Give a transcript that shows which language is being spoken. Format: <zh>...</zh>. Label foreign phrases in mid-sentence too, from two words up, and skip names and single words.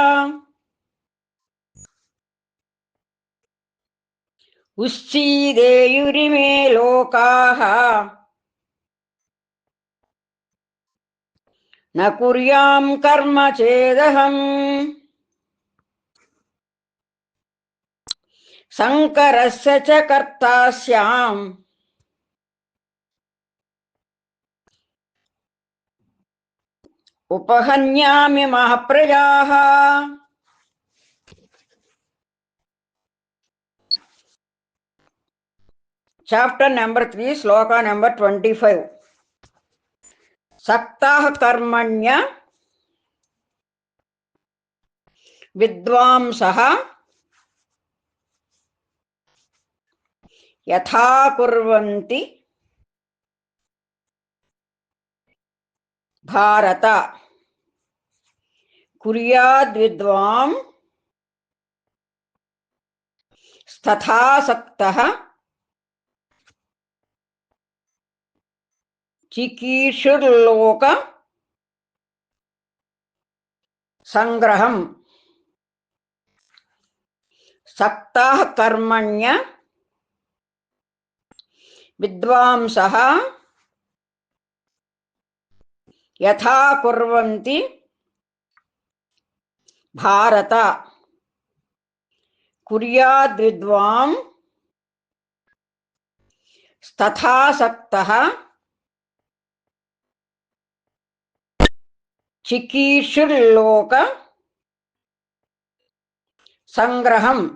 <sa>ఉచ్ఛీదేయురిమే లోకాః న కుర్యాం కర్మ చేదహం శంకరస్య చ కర్తాస్యాం ఉపహన్యామిమాః ప్రజాః.</sa> <en>Chapter number 3, Sloka number 25.</en> <sa>सक्ताः कर्मण्य विद्वांसः यथा कुर्वन्ति भारत कुर्याद् विद्वां स्तथा सक्तः చికీర్షుర్లోక సంగ్రహం. సక్తాః కర్మణ్య విద్వాంసః యథా కుర్వంతి భారత కుర్యాద్విద్వాం తథా సక్తః చికీర్షుర్లోక సంగ్రహం.</sa>